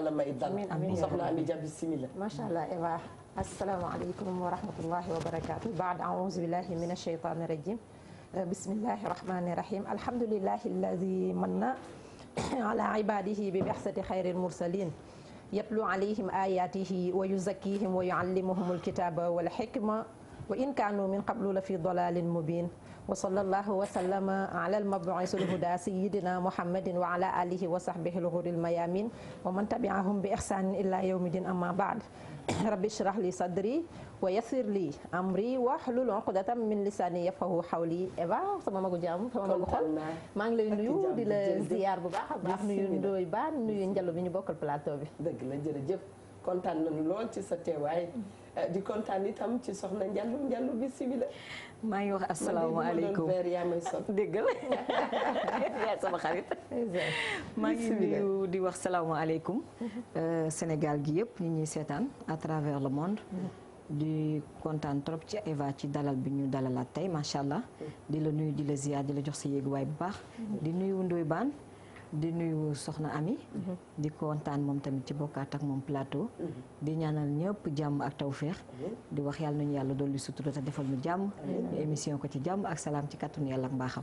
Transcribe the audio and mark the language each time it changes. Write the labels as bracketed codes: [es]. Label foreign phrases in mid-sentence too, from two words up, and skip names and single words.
[wo] yàlla may dal soxna Ami Dia bismillah [ar] ما شاء الله Eva السلام عليكم ورحمة الله وبركاته بعد أعوذ بالله من الشيطان الرجيم بسم الله الرحمن الرحيم الحمد لله الذي من على عباده ببعثة خير المرسلين يتلو عليهم آياته ويزكيهم ويعلمهم الكتاب والحكمة وإن كانوا من قبل لفي ضلال مبين وصلى الله وسلم على المبعوث بالهدى سيدنا محمد وعلى آله وصحبه الغر الميامين ومن تبعهم بإحسان إلى يوم الدين أما بعد رب اشرح لي صدري ويسر لي أمري واحلل عقدة من لساني يفقهوا قولي. [wo] Eva sama magu jàmm sama magu xol maa ngi lay nuyu di la ziyaar bu baax a baax nuyu Ndoye Bane nuyu Njallo bi ñu bokkal plateau bi. dëgg la jërëjëf kontaan nañu lool ci sa teewaay di kontaan itam ci soxna Njallo bismillah. maa ngi wax asalaamaaleykum dégg la yaay sama xarit maa ngi nuyu di wax salaamaaleykum Sénégal gi yëpp ñi ñuy seetaan [fr] à travers le monde [wo] di kontaan trop ci Eva ci dalal bi ñu dalalaat tey [ar] ما شاء الله [wo] di la nuyu di la ziar di la jox sa yéeguwaay bu baax di nuyu Ndoye Bane di nuyu soxna Ami di kontaan moom tamit ci bokkaat ak moom plateau di ñaanal ñëpp jàmm ak tawféex di wax yàlla nañu yàlla dolli sutura te defal ñu jàmm ñu émission ko ci jàmm ak salaam ci kàttanu yàlla ak mbaaxam